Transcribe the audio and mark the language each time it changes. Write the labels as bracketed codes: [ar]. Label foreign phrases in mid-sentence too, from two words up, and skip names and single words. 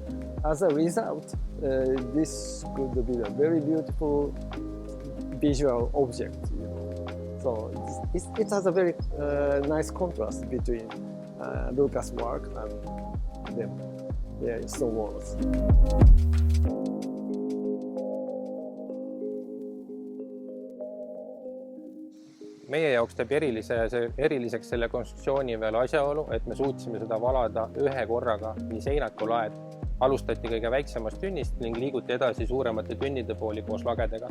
[en] As a result, this could be a very beautiful visual object. So it has a very nice contrast between Lucas' work and their stone walls. [et] meie jaoks teeb eriliseks selle konstruktsiooni veel asjaolu, et me suutsime seda valada ühe korraga nii seinad kui laed. Alustati kõige väiksemast tünnist ning liiguti edasi suuremate tünnide pooli koos lagedega.